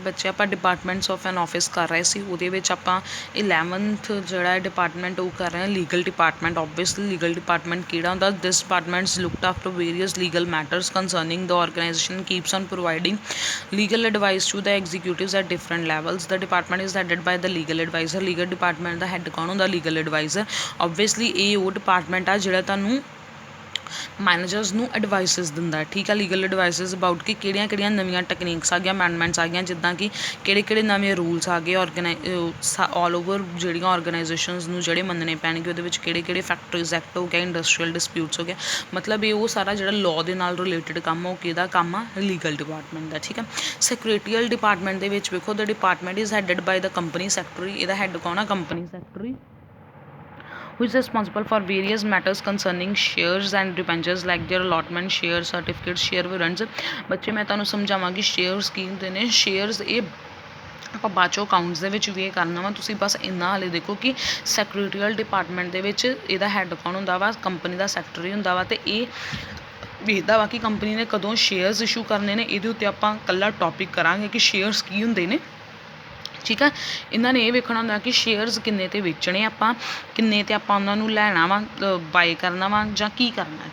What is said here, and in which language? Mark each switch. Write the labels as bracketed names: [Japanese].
[Punjabi] ਬੱਚੇ ਆਪਾਂ departments of N office ਕਰ ਰਹੇ ਸੀ, ਉਹਦੇ ਵਿੱਚ ਆਪਾਂ 11th ਜਿਹੜਾ ਡਿਪਾਰਟਮੈਂਟ ਉਹ ਕਰ ਰਹੇ ਹਾਂ legal department. Obviously legal department ਕਿਹੜਾ ਹੁੰਦਾ? [English] This departments looked after various legal matters concerning the organisation keeps on providing legal advice to the executives at different levels. The department is headed by the legal advisor. [Punjabi] legal department ਦਾ head ਕੌਣ ਹੁੰਦਾ? legal advisor. Obviously ਇਹ ਉਹ department ਆ ਜਿਹੜਾ ਤੁਹਾਨੂੰ managers ਨੂੰ ਐਡਵਾਈਸਿਸ ਦਿੰਦਾ। ਠੀਕ ਆ, ਲੀਗਲ ਐਡਵਾਈਸਿਸ ਅਬਾਊਟ ਕਿ ਕਿਹੜੀਆਂ ਕਿਹੜੀਆਂ ਨਵੀਆਂ ਟੈਕਨੀਕਸ ਆ ਗਈਆਂ, ਅਮੈਂਡਮੈਂਟਸ ਆ ਗਈਆਂ, ਜਿੱਦਾਂ ਕਿ ਕਿਹੜੇ ਕਿਹੜੇ ਨਵੇਂ ਰੂਲਸ ਆ ਗਏ ਆਲ ਓਵਰ ਜਿਹੜੀਆਂ ਆਰਗੇਨਾਈਜੇਸ਼ਨਸ ਨੂੰ ਜਿਹੜੇ ਮੰਨਣੇ ਪੈਣਗੇ। ਉਹਦੇ ਵਿੱਚ ਕਿਹੜੇ ਕਿਹੜੇ ਫੈਕਟਰੀਜ਼ ਐਕਟ ਹੋ ਗਿਆ, ਇੰਡਸਟਰੀਅਲ ਡਿਸਪਿਊਟਸ ਹੋ ਗਿਆ। ਮਤਲਬ ਇਹ ਉਹ ਸਾਰਾ ਜਿਹੜਾ ਲਾਅ ਦੇ ਨਾਲ ਰਿਲੇਟਡ ਕੰਮ ਆ ਉਹ ਕਿਹਦਾ ਕੰਮ ਆ? ਲੀਗਲ ਡਿਪਾਰਟਮੈਂਟ ਦਾ। ਠੀਕ ਆ, ਸੈਕਰੇਟਰੀਅਲ ਡਿਪਾਰਟਮੈਂਟ ਦੇ ਵਿੱਚ ਵੇਖੋ ਦ department is headed by the company secretary. ਇਹਦਾ ਹੈੱਡ ਕੌਣ ਆ? [English] Company secretary, who is responsible for various matters concerning shares and debentures like their allotment, share certificates, share warrants। [Punjabi] ਬੱਚੇ ਮੈਂ ਤੁਹਾਨੂੰ ਸਮਝਾਵਾਂਗੀ ਸ਼ੇਅਰਸ ਕੀ ਹੁੰਦੇ ਨੇ। ਸ਼ੇਅਰਸ ਇਹ ਆਪਾਂ ਬਾਅਦ ਚੋਂ ਅਕਾਊਂਟਸ ਦੇ ਵਿੱਚ ਵੀ ਇਹ ਕਰਨਾ ਵਾ। ਤੁਸੀਂ ਬਸ ਇੰਨਾ ਹਾਲੇ ਦੇਖੋ ਕਿ ਸੈਕਰੇਟਰੀਅਲ ਡਿਪਾਰਟਮੈਂਟ ਦੇ ਵਿੱਚ ਇਹਦਾ ਹੈੱਡ ਕੌਣ ਹੁੰਦਾ ਵਾ? ਕੰਪਨੀ ਦਾ ਸੈਕਟਰੀ ਹੁੰਦਾ ਵਾ, ਅਤੇ ਇਹ ਵੇਖਦਾ ਵਾ ਕਿ ਕੰਪਨੀ ਨੇ ਕਦੋਂ ਸ਼ੇਅਰਸ ਇਸ਼ੂ ਕਰਨੇ ਨੇ। ਇਹਦੇ ਉੱਤੇ ਆਪਾਂ ਇਕੱਲਾ ਟੌਪਿਕ ਕਰਾਂਗੇ ਕਿ ਸ਼ੇਅਰਸ ਕੀ ਹੁੰਦੇ ਨੇ। ਠੀਕ ਆ, ਇਹਨਾਂ ਨੇ ਇਹ ਵੇਖਣਾ ਹੁੰਦਾ ਕਿ ਸ਼ੇਅਰਸ ਕਿੰਨੇ 'ਤੇ ਵੇਚਣੇ ਆਪਾਂ, ਕਿੰਨੇ 'ਤੇ ਆਪਾਂ ਉਹਨਾਂ ਨੂੰ ਲੈਣਾ ਵਾ, ਬਾਏ ਕਰਨਾ ਵਾ ਜਾਂ ਕੀ ਕਰਨਾ।